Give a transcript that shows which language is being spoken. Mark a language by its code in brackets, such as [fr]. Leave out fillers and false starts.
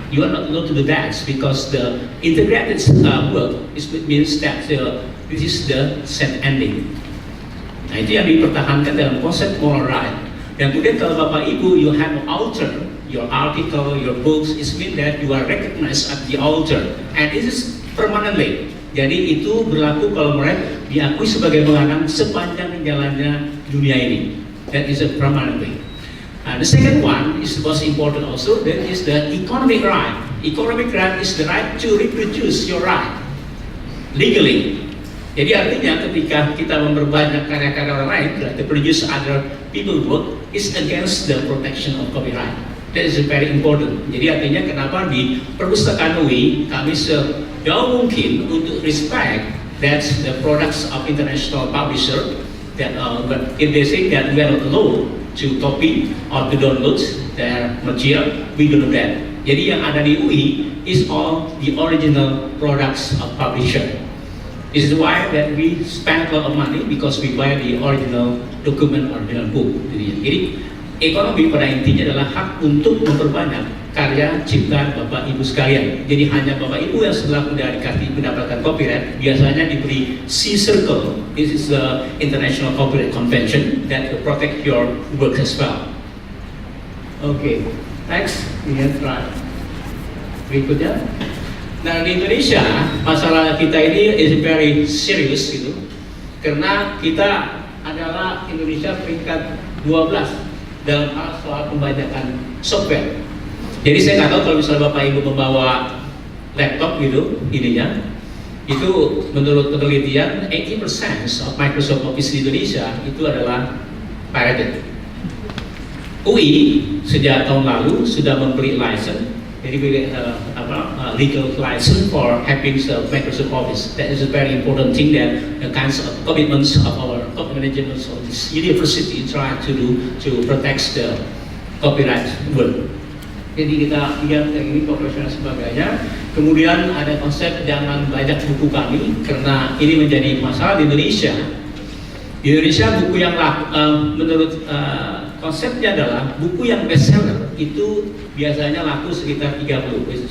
[en] You are not allowed to do that because the integrated work means that this is the sad ending. [id] Nah, itu yang dipertahankan dalam konsep [en] moral right. [id] Dan kemudian kalau Bapak Ibu, [en] you have an author, your article, your books, it means that you are recognized as the author. And this is permanently. [id] Jadi itu berlaku kalau mereka diakui sebagai pengarang sepanjang jalannya dunia ini. [en] That is a permanently. The second one is the most important also, that is the economic right. Economic right is the right to reproduce your right legally. [id] Jadi artinya ketika kita memperbanyak karya-karya orang lain, [en] to produce other people work, is against the protection of copyright. That is very important. [id] Jadi artinya kenapa di perpustakaan UI kami sejauh mungkin untuk [en] respect that the products of international publisher that but if they say that we are not allowed to copy or to download their material, we don't do that. [id] Jadi yang ada di [en] UI is all the original products of publisher. This is why that we spend a lot of money because we buy the original document, original book. [id] Jadi ekonomi pada intinya adalah hak untuk memperbanyak karya ciptaan Bapak Ibu sekalian. Jadi hanya Bapak Ibu yang setelah sudah mendapatkan copyright biasanya diberi C circle. [en] This is the International Copyright Convention that will protect your work as well. Okay, next [id] lihat berikutnya. Nah di Indonesia masalah kita ini [en] is very serious [id] gitu, karena kita adalah Indonesia peringkat 12 dalam hal soal pembajakan software. Jadi saya nggak tahu kalau misalnya Bapak Ibu membawa laptop gitu, ininya, itu menurut penelitian 80% of Microsoft Office di Indonesia itu adalah pirated. UI sejak tahun lalu sudah memberi license, jadi [en] legal license for having the Microsoft Office. That is a very important thing that the kinds of commitments of our top management of this university try to do to protect the copyright work. [id] Jadi kita lihat yang ini profesional sebagainya. Kemudian ada konsep jangan bajak buku kami karena ini menjadi masalah di Indonesia. Di Indonesia buku yang menurut konsepnya adalah buku yang bestseller itu biasanya laku sekitar 30.